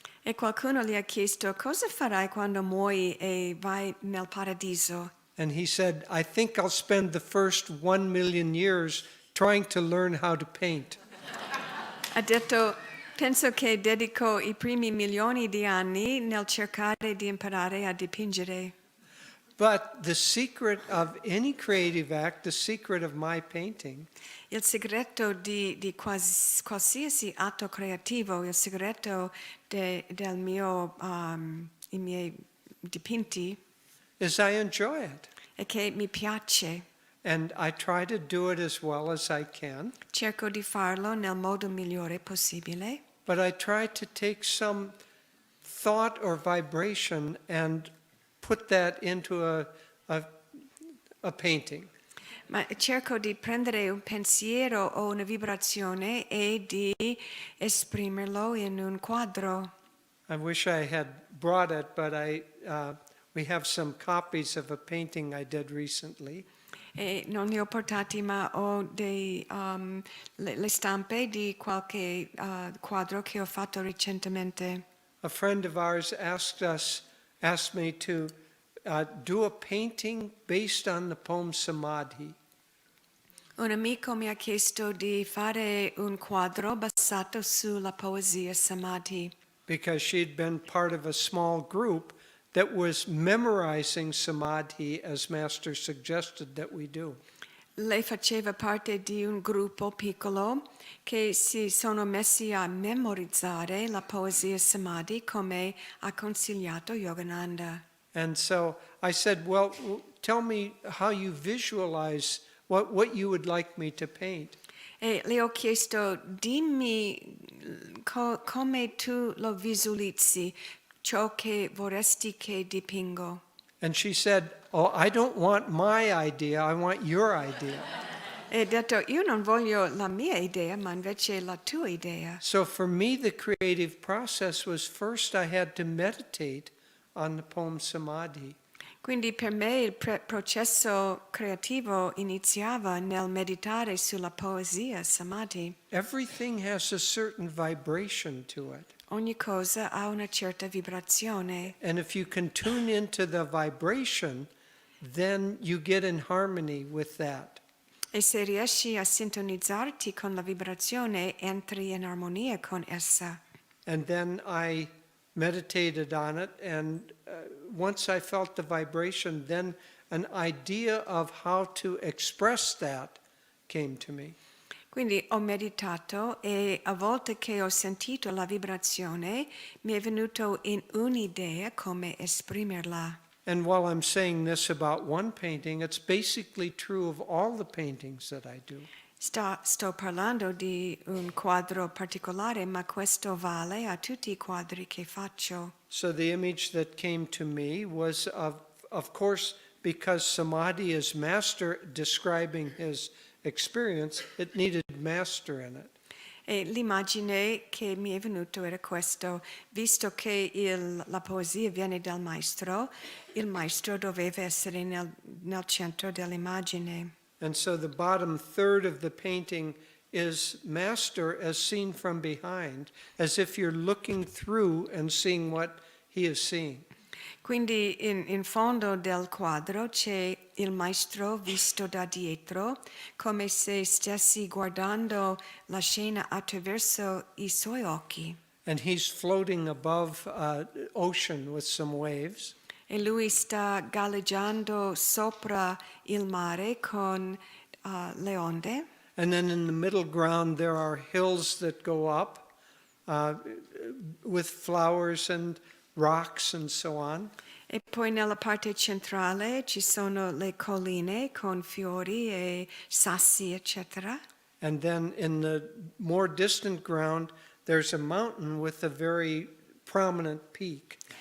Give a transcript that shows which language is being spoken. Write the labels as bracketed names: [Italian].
[Italian] E qualcuno gli ha chiesto cosa farai quando muori e vai nel paradiso. [English] And he said, I think I'll spend the first 1 million years trying to learn how to paint. [Italian] Ha detto Penso che dedico i primi milioni di anni nel cercare di imparare a dipingere. [English] But the secret of any creative act, the secret of my painting, [Italian] Il segreto di qualsiasi atto creativo, il segreto del mio, i miei dipinti [English] is I enjoy it. [Italian] è che mi piace. [English] And I try to do it as well as I can. [Italian] Cerco di farlo nel modo migliore possibile, [English] But I try to take some thought or vibration and put that into a painting. [Italian] ma cerco di prendere un pensiero o una vibrazione e di esprimerlo in un quadro. [English] I wish I had brought it, but we have some copies of a painting I did recently. [Italian] E non li ho portati, ma ho le stampe di qualche quadro che ho fatto recentemente. [English] A friend of ours asked me to do a painting based on the poem Samadhi. [Italian] Un amico mi ha chiesto di fare un quadro basato sulla poesia Samadhi, [English] Because she'd been part of a small group that was memorizing Samadhi as Master suggested that we do. [Italian] Lei faceva parte di un gruppo piccolo che si sono messi a memorizzare la poesia Samadhi come ha consigliato Yogananda. [English] And so I said, well, tell me how you visualize what you would like me to paint. [Italian] E le ho chiesto, dimmi come tu lo visualizzi, ciò che vorresti che dipingo. [English] And she said, oh, I don't want my idea, I want your idea. [Italian] E ho detto, io non voglio la mia idea, ma invece la tua idea. [English] So for me, the creative process was first I had to meditate on the poem Samadhi. [Italian] Quindi per me il processo creativo iniziava nel meditare sulla poesia Samadhi. [English] Everything has a certain vibration to it. [Italian] Ogni cosa ha una certa vibrazione. [English] And if you can tune into the vibration, then you get in harmony with that. [Italian] E se riesci a sintonizzarti con la vibrazione, entri in armonia con essa. [English] And then I meditated on it, and once I felt the vibration, then an idea of how to express that came to me. [Italian] Quindi ho meditato e a volte che ho sentito la vibrazione mi è venuto in un'idea come esprimerla. [English] And while I'm saying this about one painting, it's basically true of all the paintings that I do. [Italian] Sto parlando di un quadro particolare, ma questo vale a tutti i quadri che faccio. [English] So the image that came to me was of course, because Samadhi is Master describing his experience, it needed Master in it. [Italian] E l'immagine che mi è venuto era questo: visto che la poesia viene dal maestro, il maestro doveva essere nel centro dell'immagine. [English] And so the bottom third of the painting is Master as seen from behind, as if you're looking through and seeing what he is seeing. [Italian] Quindi in fondo del quadro c'è il maestro visto da dietro, come se stessi guardando la scena attraverso i suoi occhi. [English] And he's floating above ocean with some waves. [Italian] E lui sta galleggiando sopra il mare con le onde. [English] And then in the middle ground there are hills that go up with flowers and rocks and so on. [Italian] E poi nella parte centrale ci sono le colline con fiori e sassi, eccetera. [English] And then in the more distant ground there's a mountain with a very prominent peak.